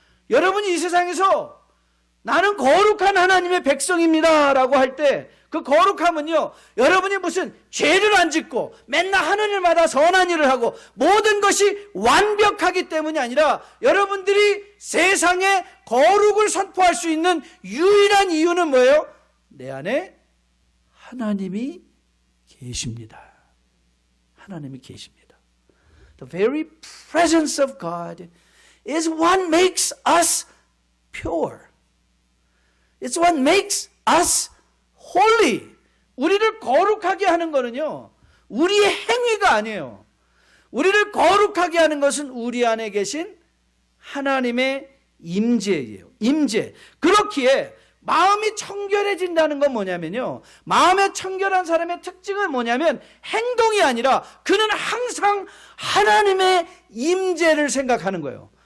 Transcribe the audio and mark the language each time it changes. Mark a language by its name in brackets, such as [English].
[Korean] 여러분이 이 세상에서 나는 거룩한 하나님의 백성입니다 라고 할 때 그 거룩함은요, 여러분이 무슨 죄를 안 짓고 맨날 하늘마다 선한 일을 하고 모든 것이 완벽하기 때문이 아니라 여러분들이 세상에 거룩을 선포할 수 있는 유일한 이유는 뭐예요? 내 안에 하나님이 계십니다. 하나님이 계십니다. [English] The very presence of God is what makes us pure. It's what makes us holy. [Korean] 우리를 거룩하게 하는 거는요, 우리의 행위가 아니에요. 우리를 거룩하게 하는 것은 우리 안에 계신 하나님의 임재예요. 임재. 그렇기에 마음이 청결해진다는 건 뭐냐면요, 마음에 청결한 사람의 특징은 뭐냐면 행동이 아니라 그는 항상 하나님의 임재를 생각하는 거예요.